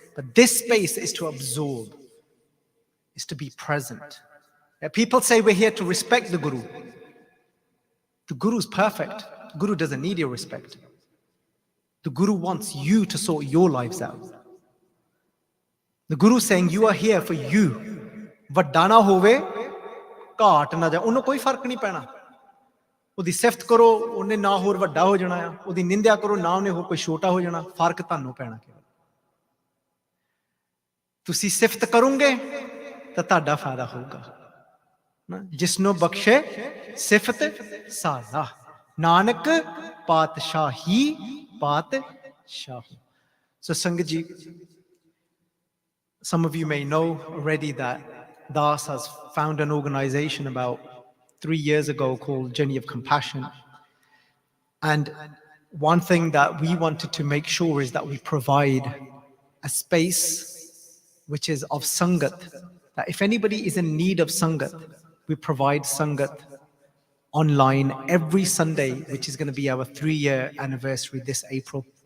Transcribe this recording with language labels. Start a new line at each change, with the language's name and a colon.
English: But this space is to absorb, is to be present. Yeah, people say we're here to respect the Guru. The Guru's perfect. The Guru doesn't need your respect. The Guru wants you to sort your lives out. The Guru is saying you are here for you.
Punjabi: ਵੱਡਾ ਨਾ ਹੋਵੇ ਘਾਟ ਨਾ ਜਾ ਉਹਨੂੰ ਕੋਈ ਫਰਕ ਨਹੀਂ ਪੈਣਾ ਉਹਦੀ ਸਿਫਤ ਕਰੋ ਉਹਨੇ ਨਾ ਹੋਰ ਵੱਡਾ ਹੋ ਜਾਣਾ ਆ ਉਹਦੀ ਨਿੰਦਿਆ ਕਰੋ ਨਾ ਉਹਨੇ ਹੋਰ ਕੋਈ ਛੋਟਾ ਹੋ ਜਾਣਾ ਫਰਕ ਤੁਹਾਨੂੰ ਪੈਣਾ ਕੇਵਲ ਤੁਸੀਂ ਸਿਫਤ ਕਰੋਗੇ ਤਾਂ ਤੁਹਾਡਾ ਫਾਇਦਾ ਹੋਊਗਾ ਜਿਸ ਨੂੰ ਬਖਸ਼ੇ ਸਿਫਤ ਸਾਜ਼ਾ ਨਾਨਕ ਪਾਤਸ਼ਾਹੀ ਪਾਤਸ਼ਾਹ
English: So Sangat ji, some of you may know already that Das has found an organization about 3 years ago called Journey of Compassion. And one thing that we wanted to make sure is that we provide a space which is of Sangat. That if anybody is in need of Sangat, we provide Sangat online every Sunday, which is going to be our 3-year anniversary this April.